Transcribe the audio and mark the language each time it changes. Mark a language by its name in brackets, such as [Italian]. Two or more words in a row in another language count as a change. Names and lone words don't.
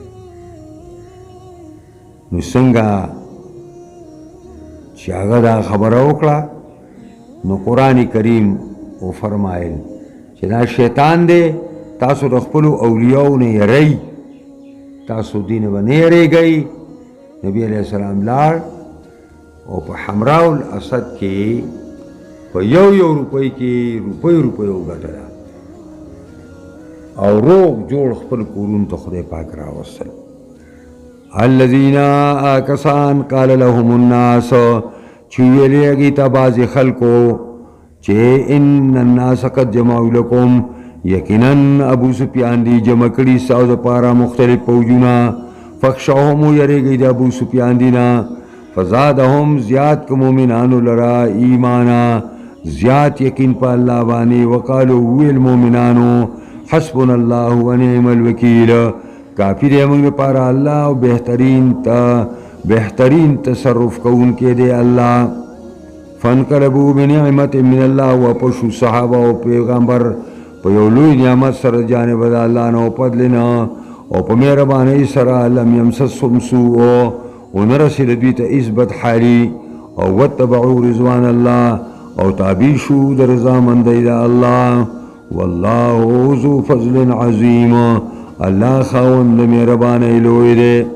[Pashto] نو څنګه چې هغه دا خبره وکړه نو قرآن کریم وفرمایل چې دا شیطان دی تاسو د خپلو اولیاو نه یری تاسو دین به نه یریږئ نبی [Arabic] علیہ السلام [Pashto] لاړ او په حمراء الاسد کې په یو روپۍ کې روپۍ وګټله او روغ جوړ خپل کورونو ته خدای پاک راوستل الذین کسان [Arabic] قال لهم الناس [Pashto] چې ویلې هغې ته بعضې خلکو چې [Arabic] ان الناس قد جمعوا لکم [Pashto] یقینا ابو سفیان دی جمع کړي ستاسو دپاره مختلف فوجونه فخشوهم ویریږئ د ابو سفیان دی نه فزادهم زیات که مؤمنانو لره ایمانا زیات یقین په الله باندې وقالو ویل مؤمنانو [Arabic] حسبنا الله ونعم الوکیل [Pashto] کافی دی موږ لپاره الله او بهترین تصرف کوونکی دی الله [Arabic] فانقلبوا بنعمت من الله [Pashto] واپسو صحابه او پیغمبر په یو لوی نعمت سره جانب د الله نه او فضل نه او په مهربانۍ سره [Arabic] لم یمسسهم سوء [Pashto] ونه رسېد دوی ته هېڅ بدحالي او [Arabic] واتبعوا رضوان الله [Pashto] او تابع شو د رضامندۍ د الله [Arabic] والله ذو فضل عظیم [Pashto] الله خاوند د مهربانۍ لوی دی